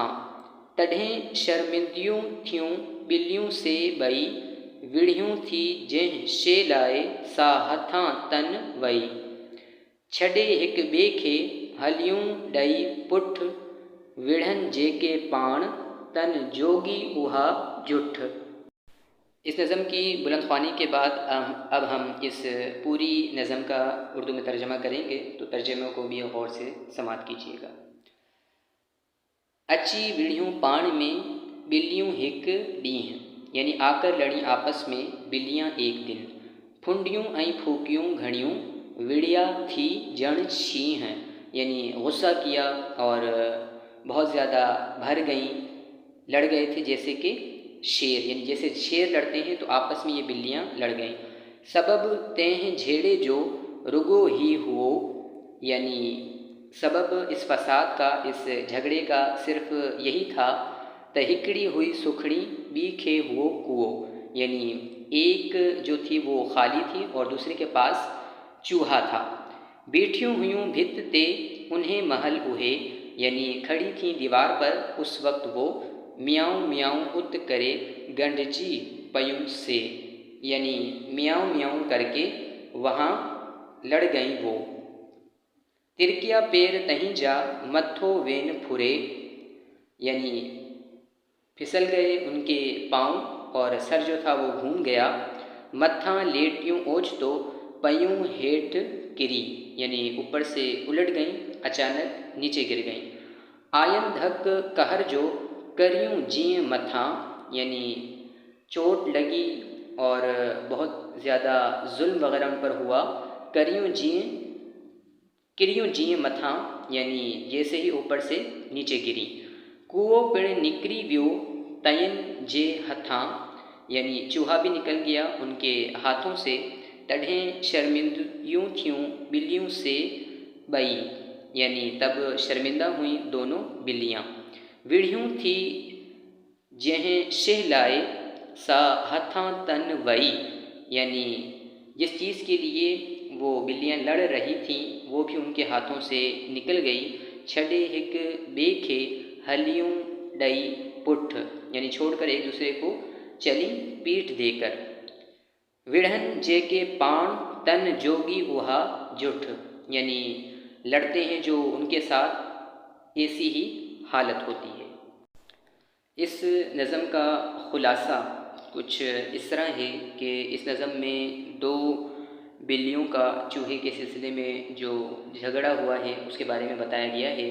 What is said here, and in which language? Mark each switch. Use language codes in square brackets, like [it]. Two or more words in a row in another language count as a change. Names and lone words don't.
[sd] तॾहिं शर्मिंदियूं थियूं ॿिलियूं से ॿई, विड़ियूं थी जंहिं शइ लाइ सा हथां तन वई। छॾे हिक ॿिए खे हलियूं ॾई पुठ, विढ़नि जेके पाण तन जोगी उहा जुठ। [ur] اس نظم کی بلند خوانی کے بعد اب ہم اس پوری نظم کا اردو میں ترجمہ کریں گے، تو ترجمے کو بھی غور سے سماعت کیجیے گا. [sd] अची विड़ियूं पाण में बिल्लियूं हिक ॾींहुं, [ur] یعنی آ کر لڑی آپس میں بلیاں ایک دن. [sd] फुंडियूं ऐं फूकियूं घड़ियूं विड़िया थी जण शींहं, [ur] یعنی غصہ کیا اور بہت زیادہ بھر گئیں، لڑ گئے تھے جیسے کہ شیر، یعنی جیسے شیر لڑتے ہیں تو آپس میں یہ بلیاں لڑ گئیں. [sd] सबब तंहिं झेड़े जो रुगो ही हुओ, [ur] یعنی سبب اس فساد کا، اس جھگڑے کا صرف یہی تھا. [sd] त हिकड़ी हुई सुखड़ी, ॿी खे हुओ कुओ, [ur] یعنی ایک جو تھی وہ خالی تھی اور دوسرے کے پاس چوہا تھا. [sd] बैठियूं हुयूं भित ते उन्हें महल उहे, [ur] یعنی کھڑی تھی دیوار پر اس وقت وہ, [sd] मियाऊं मियाऊं उत करे गंढजी पयूं से, [ur] یعنی میاؤں میاؤں کر کے وہاں لڑ گئی وہ. [sd] तिरकिया पेर तहीं जा मथो वेन फुरे, [ur] یعنی پھسل گئے ان کے پاؤں اور سر جو تھا وہ گھوم گیا. [sd] मत्थां लेटियूं ओचितो पयूं हेठ किरी, [ur] یعنی اوپر سے الٹ گئیں، اچانک نیچے گر گئیں. [sd] आयन धक कहर जो करियूं जीअं मथां, [ur] یعنی چوٹ لگی اور بہت زیادہ ظلم وغیرہ ان پر ہوا. [sd] करियूं जीअं मथां, [ur] یعنی جیسے ہی اوپر سے نیچے گری. [sd] कुओ पिण निकरी वियो तयन जे हथां, [ur] یعنی چوہا بھی نکل گیا ان کے ہاتھوں سے. [sd] तॾहिं शर्मिंदियूं थियूं बिल्लियों से ॿई, [ur] یعنی تب شرمندہ ہوئی دونوں بلیاں. [sd] विड़ियूं थी जंहिं शइ लाइ सा हथां तन वई, [ur] یعنی جس چیز کے لیے وہ بلیاں لڑ رہی تھیں وہ بھی ان کے ہاتھوں سے نکل گئی. [sd] छॾे हिक ॿिए खे हलियूं ॾई पुठ, [ur] یعنی چھوڑ کر ایک دوسرے کو چلی پیٹھ دے کر. [sd] विढ़न जेके पाण तन जोगी उहा जुठ, [ur] یعنی لڑتے ہیں جو ان کے ساتھ ایسی ہی حالت ہوتی ہے. اس نظم کا خلاصہ کچھ اس طرح ہے کہ اس نظم میں دو بلیوں کا چوہے کے سلسلے میں جو جھگڑا ہوا ہے اس کے بارے میں بتایا گیا ہے.